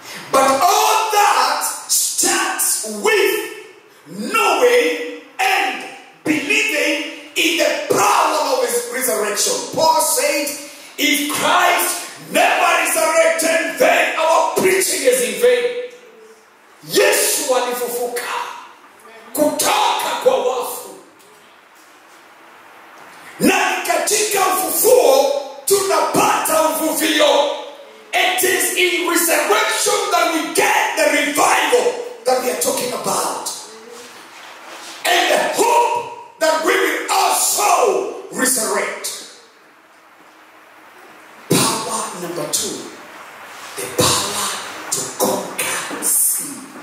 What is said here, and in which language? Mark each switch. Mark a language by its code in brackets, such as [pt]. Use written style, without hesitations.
[en] But all that starts with knowing and believing in the power of his resurrection. Paul said, if Christ never resurrected, then our preaching is in vain. [sw] Yesu alifufuka kutoka kwa wafu, na katika ufufuo tunapata uvuvio. [en] It is in resurrection that we get the revival that we are talking about, and the hope that we will also resurrect. Power number 2, the power to conquer sin.